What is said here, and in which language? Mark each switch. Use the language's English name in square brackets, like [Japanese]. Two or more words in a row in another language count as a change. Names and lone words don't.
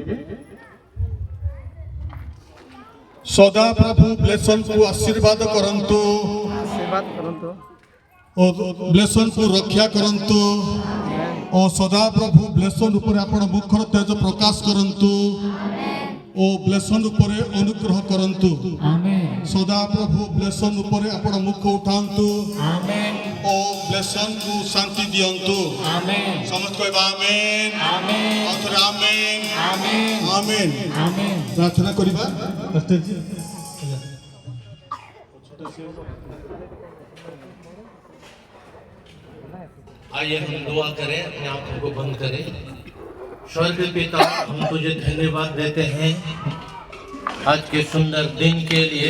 [Odia] ସଦା ପ୍ରଭୁ ବ୍ଲେସନ୍କୁ ଆଶୀର୍ବାଦ କରନ୍ତୁ ଓ ବ୍ଲେସନ୍କୁ ରକ୍ଷା କରନ୍ତୁ ଓ ସଦା ପ୍ରଭୁ ବ୍ଲେସନ୍ ଉପରେ ଆପଣ ମୁଖର ତେଜ ପ୍ରକାଶ କରନ୍ତୁ ଓ ବ୍ଲେସନ୍ ଉପରେ ଅନୁଗ୍ରହ କରନ୍ତୁ। ସଦା ପ୍ରଭୁ ବ୍ଲେସନ୍ ଉପରେ ଆପଣ ମୁଖ ଉଠାନ୍ତୁ ଓ ବ୍ଲେସନ୍କୁ ଶାନ୍ତି ଦିଅନ୍ତୁ। ସମସ୍ତେ କହିବା ଆମେନ୍, ଆଉଥରେ ଆମେନ୍, ଆମେନ୍। ପ୍ରାର୍ଥନା କରିବା। [Hindi] आइए हम दुआ करें, अपने आंखों को बंद करें। स्वर्गीय पिता, हम तुझे धन्यवाद देते हैं आज के सुंदर दिन के लिए।